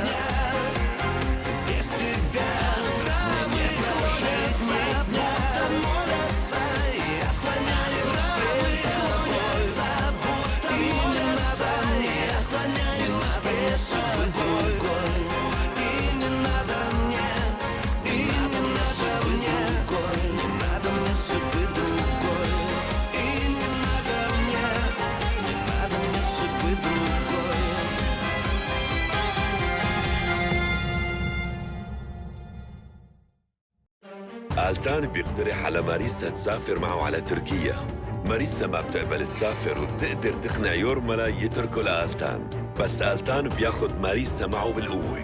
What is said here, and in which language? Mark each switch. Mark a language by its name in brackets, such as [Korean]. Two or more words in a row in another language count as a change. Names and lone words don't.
[Russian] Без тебя травы клонятся, будто молятся, я склоняюсь пред тобой, будто молятся, я склоняюсь пред тобой. И не надо мне, и не надо мне, не надо мне судьбы другой. И не надо мне судьбы другой. [Arabic] آلتان بيقترح على ماريسا تسافر معه على تركيا. ماريسا ما بتقبل تسافر وبتقدر تقنع يورملا يتركه لآلتان، بس آلتان بياخد ماريسا معه بالقوة.